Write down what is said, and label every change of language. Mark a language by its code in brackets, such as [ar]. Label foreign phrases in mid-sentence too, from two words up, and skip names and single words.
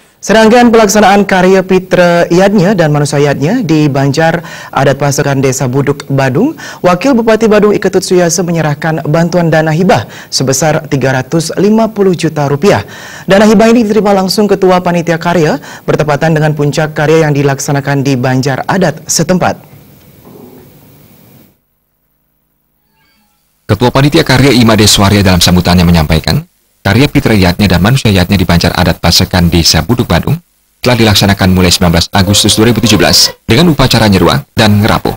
[id] Serangkaian pelaksanaan karya Pitra Yadnya dan Manusia Yadnya di Banjar Adat Pasekan Desa Buduk, Badung, Wakil Bupati Badung Iketut Suyase menyerahkan bantuan dana hibah sebesar 350 juta rupiah. Dana hibah ini diterima langsung Ketua Panitia Karya bertepatan dengan puncak karya yang dilaksanakan di Banjar Adat setempat. Ketua Panitia Karya Imade Swaria dalam sambutannya menyampaikan, karya Pitra Yadnya dan Manusia Yadnya di Banjar Adat Pasekan Desa Buduk, Badung telah dilaksanakan mulai 19 Agustus 2017 dengan upacara nyeruak dan ngerapuh.